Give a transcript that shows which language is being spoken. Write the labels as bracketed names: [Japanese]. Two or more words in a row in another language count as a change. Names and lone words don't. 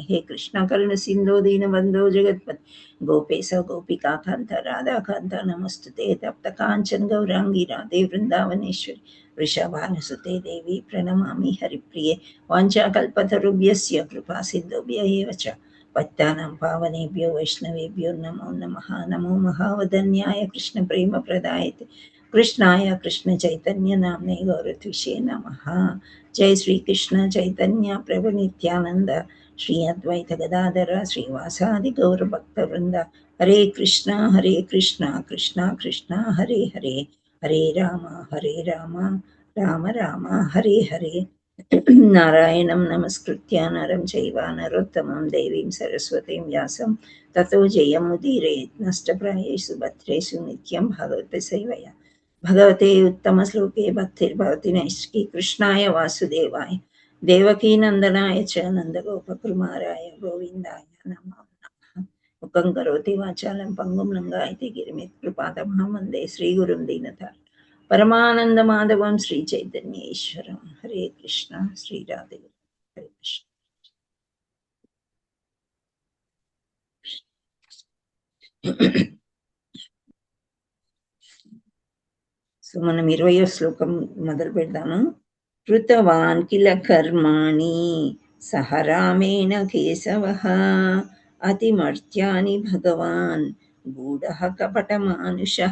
[Sanskrit] హే కృష్ణ కరుణ సింధో దీనబంధో జగత్పతి గోపేశ గోపికా కాంత రాధాకాంత నమస్తుతే తప్త కాంచన గౌరాంగి రాధే వృందావనేశ్వరి వృషభానుసుతే దేవి ప్రణమామి హరిప్రియ. వాంఛాకల్పతరుభ్యస్య కృపా సిద్ధోభ్య ఏవ చ పత్తానాం పావనేభ్యో వైష్ణవేభ్యో నమో నమః. నమో మహావదన్యాయ కృష్ణ ప్రేమ ప్రదాయతే कृष्णाय कृष्ण चैतन्य नामने गौरत्विषे नमः. जय श्री कृष्ण चैतन्य प्रभु नित्यानंद श्री अद्वैत गदाधर श्रीवासादि गौर भक्त वृंद. हरे कृष्णा कृष्णा कृष्णा हरे हरे, हरे राम राम राम हरे हरे. नारायणं नमस्कृत्य नरं चैव नरोत्तमं देवीं सरस्वतीं व्यासं ततो जयमुदीरयेत्. नष्टप्रायेषु भद्रेषु नित्यं भगवत् सेवया भगवते उत्तमश्लोके भक्तिर्भवति नैष्ठी कृष्णाय वासुदेवाय देवकीनन्दनाय च नन्दगोपकुमाराय गोविन्दाय नमः। मुखं करोति वाचालं पङ्गुं लङ्घयति गिरिमित्कृपातमहं वन्दे श्रीगुरुं दीनतारिणं परमानन्दमाधवं श्रीचैतन्येश्वरं। हरे कृष्ण श्री राधे हरे कृष्ण। [Telugu] సో మనం 20వ శ్లోకం మొదలు పెడదాము. [Sanskrit] కృతవాన్ కిల కర్మాణి సహ రామేణ కేశవః అతిమర్త్యాని భగవాన్ గూఢః కపటమానుషః.